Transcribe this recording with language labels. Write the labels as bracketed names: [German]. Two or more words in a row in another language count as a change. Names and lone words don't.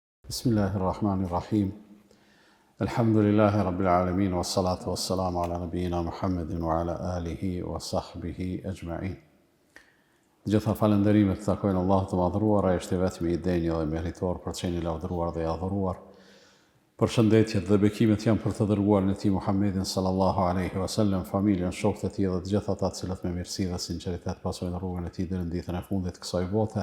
[Arabic] بسم الله الرحمن الرحيم. الحمد لله رب العالمين والصلاة والسلام على نبينا محمد وعلى آله وصحبه أجمعين. [Albanian] Gjitha falënderimet të takojnë Allah të madhruar, ai është i vetmi i denjë dhe meritor për të qenë i lavdëruar dhe i adhuruar. Përshëndetjet dhe bekimet janë për të dërguar në ti Muhammedin [Arabic] صلى الله عليه وسلم, [Albanian] familjen, shokët e tij dhe të gjithë ata të cilët me mirësi dhe sinqeritet pasojnë rrugën e tij deri në ditën e fundit të kësaj bote.